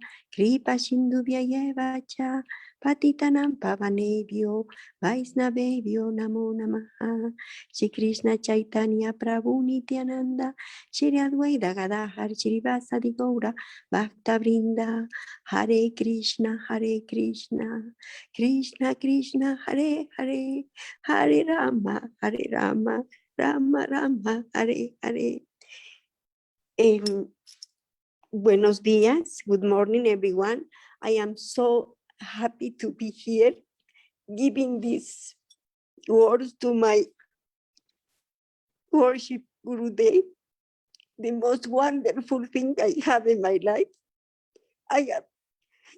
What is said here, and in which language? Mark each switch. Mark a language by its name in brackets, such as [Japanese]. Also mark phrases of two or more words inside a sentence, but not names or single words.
[Sanskrit] कृपासिन्धुभ्य एव च पतितानां पावनेभ्यो वैष्णवेभ्यो नमो नमः श्रीकृष्णचैतन्य प्रभु नित्यानन्द श्री अद्वैत गदाधर श्रीवासादि गौरभक्तवृन्द हरे कृष्ण कृष्ण कृष्ण हरे हरे हरे राम राम राम हरे हरे. [Spanish] Buenos días, [English] good morning everyone. I am so happy to be here giving these words to my worship Gurudev, the most wonderful thing I have in my life.